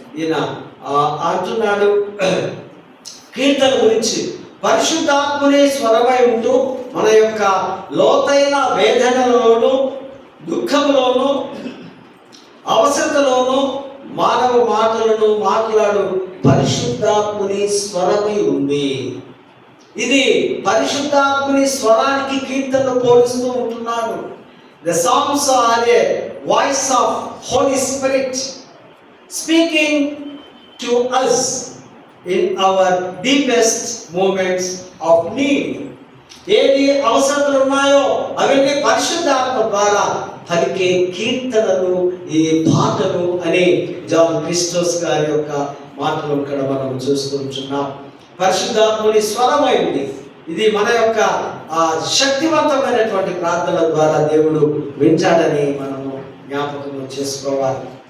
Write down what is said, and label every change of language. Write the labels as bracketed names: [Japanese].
[Telugu] ఈయన అంటున్నాడు కీర్తన గురించి, పరిశుద్ధాత్మనే స్వరమై ఉంటూ మన యొక్క లోతైన వేదనలోను దుఃఖంలోను అవసరతలోను మానవ మాటలను మాట్లాడు పరిశుద్ధాత్ముని స్వరమై ఉంది. ఇది పరిశుద్ధాత్ముని స్వరానికి కీర్తనలు పోలుస్తూ ఉంటున్నాడు. [English] The songs are a voice of Holy Spirit speaking to us in our deepest moments of need. [Telugu] ఏది అవసరతలు ఉన్నాయో అవన్నీ పరిశుద్ధాత్మ ద్వారా పలికే కీర్తనలు, ఈ పాటలు అని జాన్ క్రిస్టోస్ గారి యొక్క మాటలు ఇక్కడ మనం చూస్తుంటున్నాం. పరిశుద్ధాత్ముని స్వరమైంది. ఇది మన యొక్క శక్తివంతమైనటువంటి ప్రార్థన ద్వారా దేవుడు వింటాడని మనము జ్ఞాపకం చేసుకోవాలి.